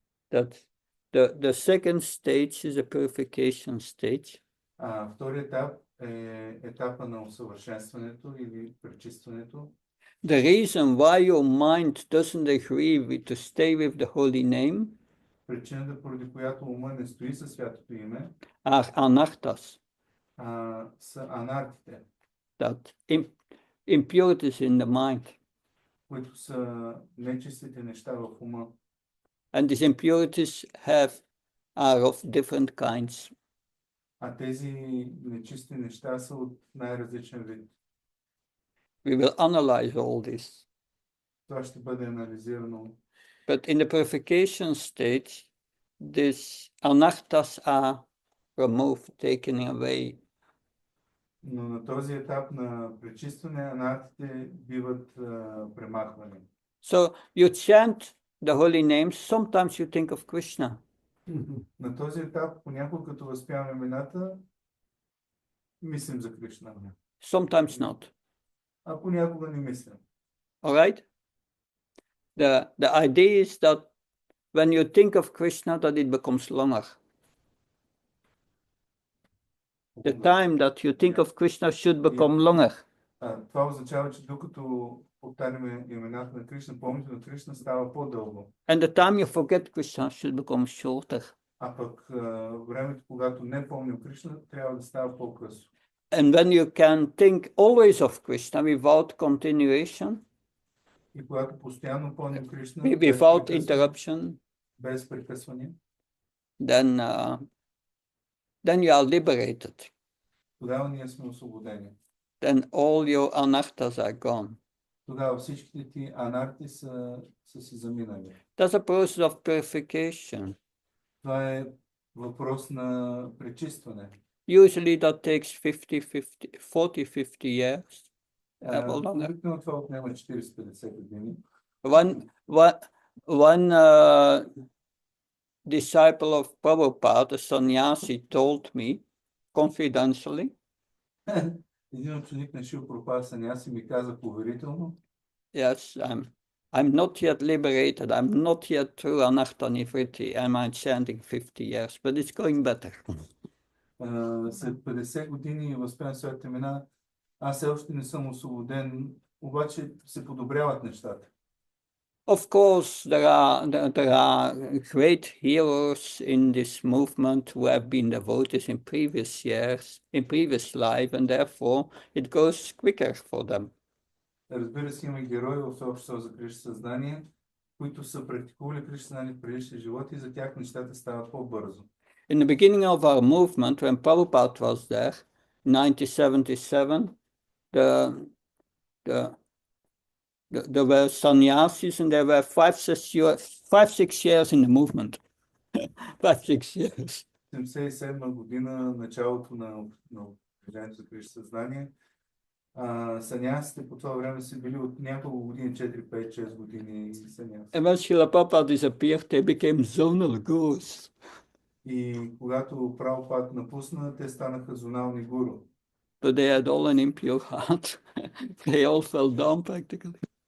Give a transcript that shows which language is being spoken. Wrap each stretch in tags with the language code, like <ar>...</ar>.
<en>That the second stage is a purification stage.</en> <bg>Вторият етап е етапа на усъвършенстването или пречистването.</bg> <en>The reason why your mind doesn't agree to stay with the holy name</en> <bg>Причината, поради която ума не стои със святото име,</bg> <en>are anarthas,</en> <bg>са анартите,</bg> <en>that impurities in the mind.</en> <bg>които са нечистите неща в ума.</bg> <en>And these impurities are of different kinds.</en> <bg>А тези нечисти неща са от най-различен вид.</bg> <en>We will analyze all this.</en> <bg>Това ще бъде анализирано.</bg> <en>But in the purification stage, these anarthas are removed, taken away.</en> <bg>Но на този етап на пречистване анартите биват премахвани.</bg> <en>So you chant the holy names, sometimes you think of Krishna.</en> <bg>На този етап, понякога като възпяваме имената, мислим за Кришна.</bg> <en>Sometimes not.</en> <bg>А понякога не мислим.</bg> <en>All right? The idea is that when you think of Krishna, that it becomes longer. The time that you think of Krishna should become longer.</en> <bg>Това означава, че докато повтаряме имената на Кришна, помните на Кришна става по-дълго.</bg> <en>And the time you forget Krishna should become shorter.</en> <bg>А пък времето, когато не помним Кришна, трябва да става по-късно.</bg> <en>And when you can think always of Krishna without continuation,</en> <bg>И когато постоянно помним Кришна,</bg> <en>without interruption,</en> <bg>без прекъсване,</bg> <en>then you are liberated.</en> <bg>тогава ние сме освободени.</bg> <en>Then all your anarthas are gone.</en> <bg>Тогава всичките ти анарти са си заминали.</bg> <en>That's a process of purification.</en> <bg>Това е въпрос на пречистване.</bg> <en>Usually that takes 40-50 years.</en> <bg>Обикновено това отнема 40-50 години.</bg> <en>One disciple of Prabhupada, a sannyasi, told me confidentially.</en> <bg>Един ученик на Шрила Прабхупада саняси ми каза поверително.</bg> <en>Yes, I'm not yet liberated. I'm not yet through anartha nivritti. I'm chanting 50 years, but it's going better.</en> <bg>След 50 години възпян своите имена, аз все още не съм освободен, обаче се подобряват нещата.</bg> <en>Of course, there are great heroes in this movement who have been devotees in previous years, in previous life, and therefore it goes quicker for them.</en> <bg>Разбира се, има герои в обществото за Кришна съзнание, които са практикували Кришна съзнание в предишния живот и за тях нещата стават по-бързо.</bg> <en>In the beginning of our movement, when Prabhupada was there, 1977, there were sannyasis and there were 5-6 years in the movement. 5-6 years.</en> <bg>1977 година, началото на движението за Кришна съзнание, санясите по това време са били от няколко години, 4-5-6 години саняси.</bg> <en>And when Srila Prabhupada disappeared, they became zonal gurus.</en> <bg>И когато Прабхупад напусна, те станаха зонални гуру.</bg> <en>But they had all an impure heart. They all fell down practically.</en>